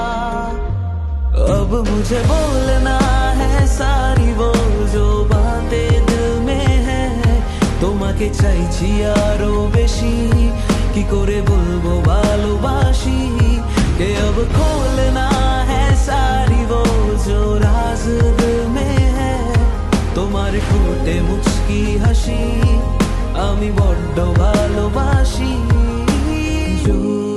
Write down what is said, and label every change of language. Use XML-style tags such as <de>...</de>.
<hi>अब मुझे बोलना है सारी वो जो बातें दिल में है।</hi> <bn>তোমাকে চাইছি আরো বেশি, কি করে বলবো ভালোবাসি।</bn> <hi>কে अब खोलना है सारी वो जो राज दिल में है।</hi> <bn>তোমার ঠোঁটে মুচকি হাসি আমি বড্ড ভালোবাসি। जो</bn>